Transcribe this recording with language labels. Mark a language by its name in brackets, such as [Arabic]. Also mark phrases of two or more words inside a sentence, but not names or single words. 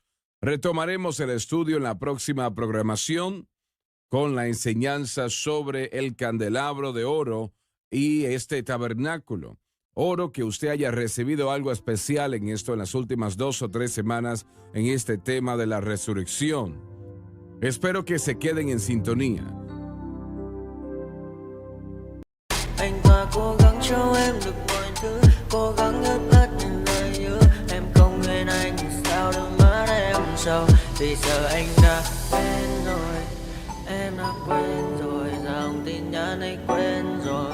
[Spanish] Retomaremos el estudio en la próxima programación con la enseñanza sobre el candelabro de oro y este tabernáculo. Oro que usted haya recibido algo especial en esto en las últimas 2 o 3 semanas en este tema de la resurrección. Espero que se queden en sintonía. [Vietnamese] Anh ta cố gắng cho em được mọi thứ, cố gắng ướt át những lời nhớ. Em không quên anh sao đôi mắt em sầu, vì giờ anh đã quên rồi. Em đã quên rồi, dòng tin nhắn anh quên rồi.